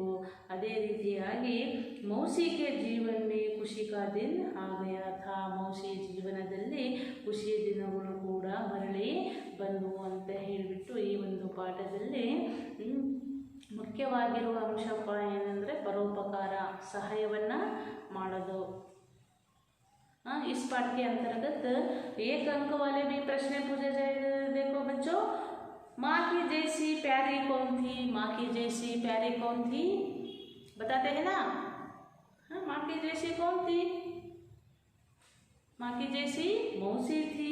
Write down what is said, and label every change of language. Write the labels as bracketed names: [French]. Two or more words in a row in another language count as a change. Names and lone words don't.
[Kannada] ಅದೇ ರೀತಿಯಾಗಿ [Hindi] ಮೌಸಿ के जीवन में खुशी का दिन आ गया था। [Kannada] ಮೌಸಿ ಜೀವನದಲ್ಲಿ ಖುಷಿಯ ದಿನಗಳು ಕೂಡ ಮರಳಿ ಬಂದವು ಅಂತ ಹೇಳಿಬಿಟ್ಟು ಈ ಒಂದು ಪಾಠದಲ್ಲಿ ಮುಖ್ಯವಾಗಿರುವ ಅಂಶ ಏನಂದರೆ ಪರೋಪಕಾರ, ಸಹಾಯವನ್ನು ಮಾಡೋದು। [Hindi] इस पाठ के अंतर्गत एक अंक वाले भी प्रश्न पूछे जाएगा। देखो बच्चों, माँ की जैसी प्यारी कौन थी? माँ की जैसी प्यारी कौन थी, बताते हैं ना। माँ की जैसी कौन थी? माँ की जैसी मौसी थी।